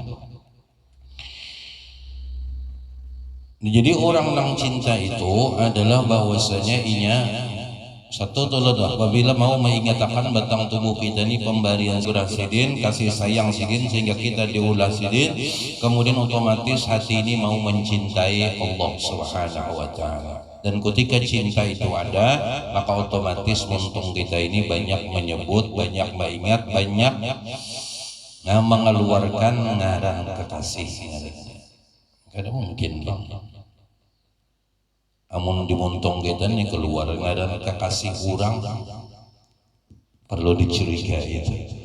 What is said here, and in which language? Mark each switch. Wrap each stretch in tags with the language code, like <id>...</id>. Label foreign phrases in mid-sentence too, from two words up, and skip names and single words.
<bjn>Jadi orang yang cinta itu adalah bahwasanya inya satu tolong apabila mau mengingatkan batang tubuh kita ini pemberian surah sidin, kasih sayang sidin sehingga kita diulah sidin, kemudian otomatis hati ini mau mencintai Allah</bjn> <ar>Subhanahu wa ta'ala.</ar> <bjn>Dan ketika cinta itu ada, maka otomatis untung kita ini banyak menyebut, banyak mengingat, banyak mengeluarkan ngaran kekasih. Kada mungkin bang. Amun dimuntung kita ini keluar ngaran kekasih kurang, perlu dicurigai itu.</bjn>